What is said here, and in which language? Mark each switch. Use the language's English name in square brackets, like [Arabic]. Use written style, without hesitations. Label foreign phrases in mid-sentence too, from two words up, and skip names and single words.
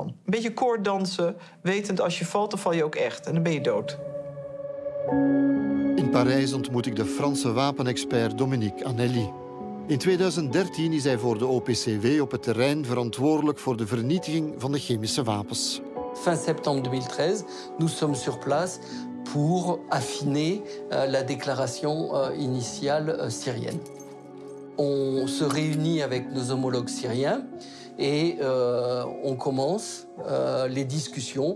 [Dutch] Een beetje koorddansen, wetend als je valt, dan val je ook echt. En dan ben je dood. In Parijs ontmoet ik de Franse wapenexpert Dominique Anelli. In 2013 is hij voor de OPCW op het terrein verantwoordelijk voor de vernietiging van de chemische wapens. [French] Fin septembre 2013, nous sommes sur place pour affiner la déclaration initiale syrienne. On se réunit avec nos homologues syriens et on commence les discussions.